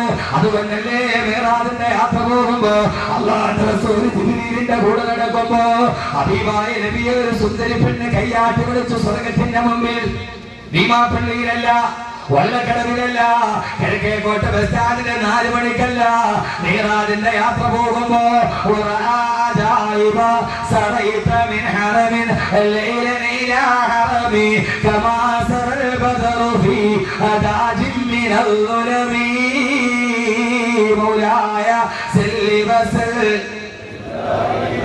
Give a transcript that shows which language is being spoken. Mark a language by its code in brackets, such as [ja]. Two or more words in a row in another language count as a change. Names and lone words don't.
[ml] അതുകൊണ്ടല്ലേ മേറാദിന്റെ യാത്ര പോകുമ്പോ അല്ലാഹുവിന്റെ റസൂൽ ജിബ്രീലിന്റെ കൂടെ നടക്കുമ്പോ ഹബീബായ നബിയെ ഒരു സുന്ദരി പെണ്ണ് കയ്യാട്ടി വിളിച്ചു സ്വർഗ്ഗത്തിന്റെ മുമ്പിൽ. ഭീമാപ്പള്ളിയിലല്ല, വള്ളക്കടവിലല്ല, കിഴക്കേക്കോട്ട ബസ് സ്റ്റാൻഡിലെ 4 മണിക്കല്ല, മേറാദിന്റെ യാത്ര പോകുമ്പോ [ar] إذا سريت من حرم ليلا إلى حرم كما سر البدر في أداج من الظلم مولاي سل وسلم